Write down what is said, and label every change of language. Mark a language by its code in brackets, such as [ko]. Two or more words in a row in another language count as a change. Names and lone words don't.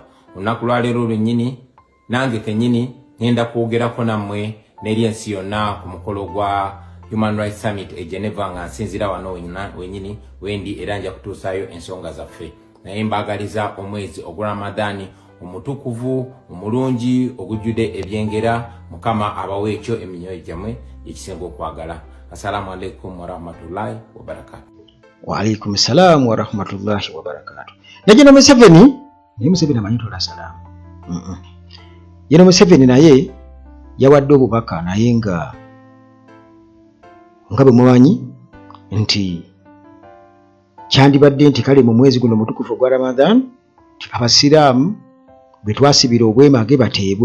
[lg] Olunaku lwa leero lwennyini nange kennyini ngenda kwogerako nammwe n'eri ensi yonna ku mukolo gwa Human Rights Summit e Geneva nga nsinzira wano wennyini wendi era nja kutuusaayo ensonga zaffe. Naye mbaagaliza omwezi ogwa Ramadani omutukuvu omulungi ogujjudde ebyengera, Mukama abawe ekyo eminyoyo gyammwe ekisinga okwagala. [ar] السلام عليكم ورحمة الله وبركاته. وعليكم السلام ورحمة الله وبركاته. [lg] Na General Museveni amanyi tola salaamu. General Museveni naye yawadde obubaka naye nga bwe mumanyi nti kyandibadde nti kale mu mwezi guno mutukufu gwa Ramadan abasiraamu bwe twasibira obwemage bateebwe.